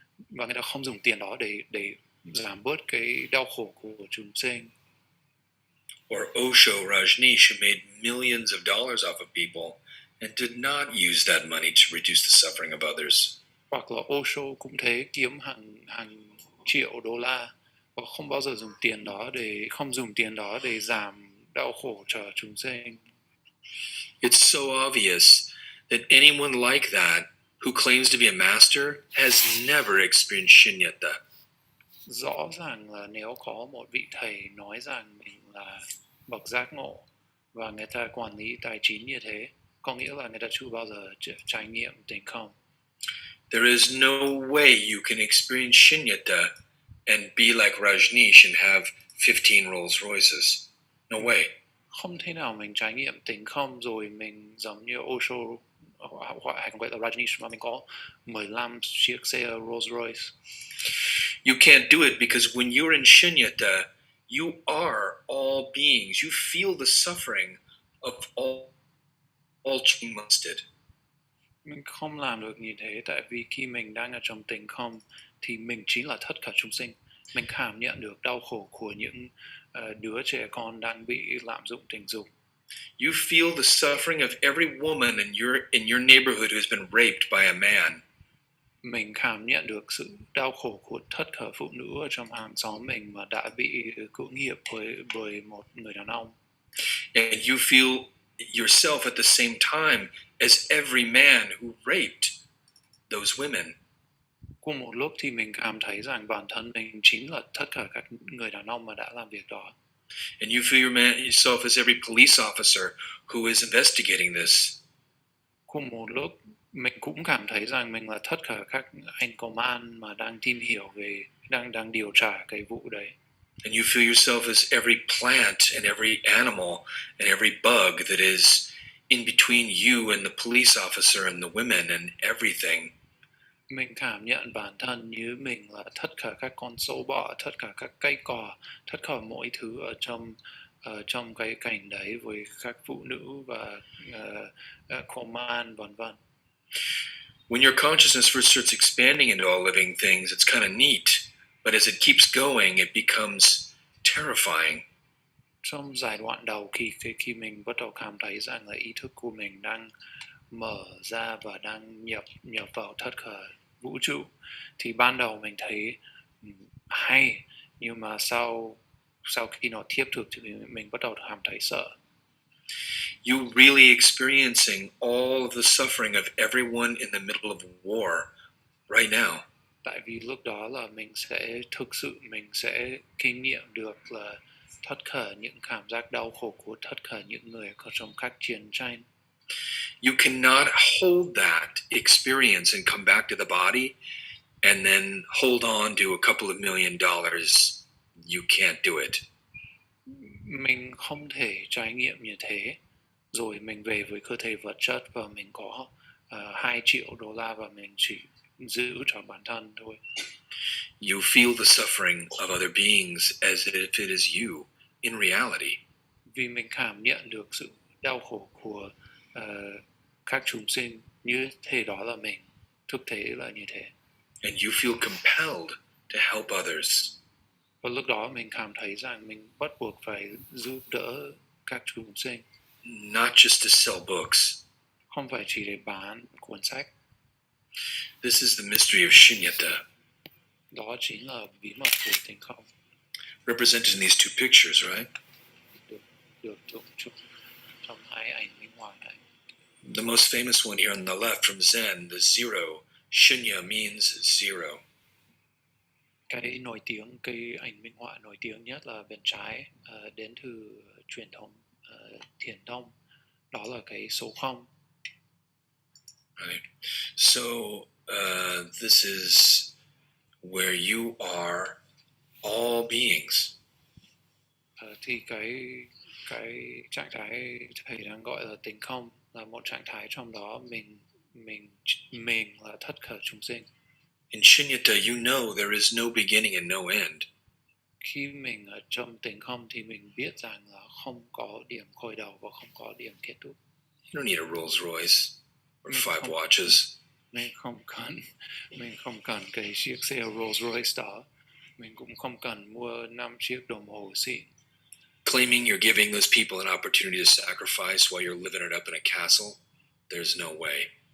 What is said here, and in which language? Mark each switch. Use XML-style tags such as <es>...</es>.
<vi>và người ta không dùng tiền đó để giảm bớt cái đau khổ của chúng sinh.</vi> <en>Or Osho Rajneesh, who made millions of dollars off of people and did not use that money to reduce the suffering of others.</en> <vi>Hoặc là Osho cũng thế, kiếm hàng triệu đô la và không bao giờ dùng tiền đó để giảm đau khổ cho chúng sinh.</vi> <en>It's so obvious that anyone like that who claims to be a master has never experienced shunyata.</en> <vi>Rõ ràng là nếu có một vị thầy nói rằng mình là bậc giác ngộ và người ta quản lý tài chính như thế, có nghĩa là người ta chưa bao giờ trải nghiệm tình không.</vi> <en>There is no way you can experience shunyata and be like Rajneesh and have 15 Rolls Royces. No way.</en> <vi>Không thể nào mình trải nghiệm tình không rồi mình giống như Osho hay còn gọi là Rajneesh mà mình có 15 chiếc xe Rolls Royce.</vi> <en>You can't do it because when you're in shunyata, you are all beings. You feel the suffering of all musted.</en> <vi>Mình không làm được như thế tại vì khi mình đang ở trong tình không thì mình chính là tất cả chúng sinh. Mình cảm nhận được đau khổ của những đứa trẻ con đang bị lạm dụng tình dục.</vi> <en>You feel the suffering of every woman in your neighborhood who's been raped by a man.</en> <vi>Mình cảm nhận được sự đau khổ của tất cả phụ nữ ở trong hàng xóm mình mà đã bị cưỡng hiếp bởi một người đàn ông.</vi> <en>And you feel yourself at the same time as every man who raped those women.</en> <vi>Cùng một lúc thì mình cảm thấy rằng bản thân mình chính là tất cả các người đàn ông mà đã làm việc đó.</vi> <en>And you feel yourself as every police officer who is investigating this.</en> <vi>Cùng một lúc mình cũng cảm thấy rằng mình là tất cả các anh công an mà đang tìm hiểu về đang điều tra cái vụ đấy.</vi> <en>And you feel yourself as every plant and every animal and every bug that is in between you and the police officer and the women and everything.</en> <vi>Mình cảm nhận bản thân như mình là tất cả các con sâu bọ, tất cả các cây cỏ, tất cả mọi thứ ở trong cái cảnh đấy với các phụ nữ và công an vân vân.</vi> <en>When your consciousness first starts expanding into all living things, it's kind of neat. But as it keeps going, it becomes terrifying.</en> <vi>Trong giai đoạn đầu khi mình bắt đầu cảm thấy rằng là ý thức của mình đang mở ra và đang nhập vào tất cả vũ trụ thì ban đầu mình thấy hay, nhưng mà sau khi nó tiếp tục thì mình bắt đầu cảm thấy sợ.</vi> <en>You really experiencing all of the suffering of everyone in the middle of war right now.</en> <vi>Tại vì lúc đó là mình sẽ kinh nghiệm được là tất cả những cảm giác đau khổ của tất cả những người ở trong các chiến tranh.</vi> <en>You cannot hold that experience and come back to the body and then hold on to a couple of $1 million. You can't do it.</en> <vi>Mình không thể trải nghiệm như thế rồi mình về với cơ thể vật chất và mình có 2 triệu đô la và mình chỉ giữ cho bản thân thôi.</vi> <en>You feel the suffering of other beings as if it is you in reality.</en> <vi>Vì mình cảm nhận được sự đau khổ của các chúng sinh như thế đó là mình, thực tế là như thế.</vi> <en>And you feel compelled to help others.</en> <vi>Và lúc đó mình cảm thấy rằng mình bắt buộc phải giúp đỡ các chúng sinh.</vi> <en>Not just to sell books.</en> <vi>Không phải chỉ để bán cuốn sách.</vi> <en>This is the mystery of shunyata.</en> <vi>Đó chính là bí mật của tình không.</vi> <en>Represented in these two pictures, right?</en> <vi>Được tượng trưng trong 2 ảnh minh họa này.</vi> <en>The most famous one here on the left from Zen, the zero. Shunya means zero.</en> <vi>Cái ảnh minh họa nổi tiếng nhất là bên trái, đến từ truyền thống Thiền tông, đó là cái số 0.</vi> <en>Right. So this is where you are all beings.</en> <vi>Thì cái trạng thái thầy đang gọi là tình không là một trạng thái trong đó mình là tất cả chúng sinh.</vi> <en>In shunyata, you know there is no beginning and no end.</en> <vi>Khi mình ở trong tình không thì mình biết rằng là không có điểm khởi đầu và không có điểm kết thúc.</vi> <en>You don't need a Rolls Royce or 5 watches.</en> <vi>mình không cần cái chiếc xe Rolls Royce đó, mình cũng không cần mua 5 chiếc đồng hồ xịn.</vi> <en>Claiming you're giving those people an opportunity to sacrifice while you're living it up in a castle, there's no way.</en>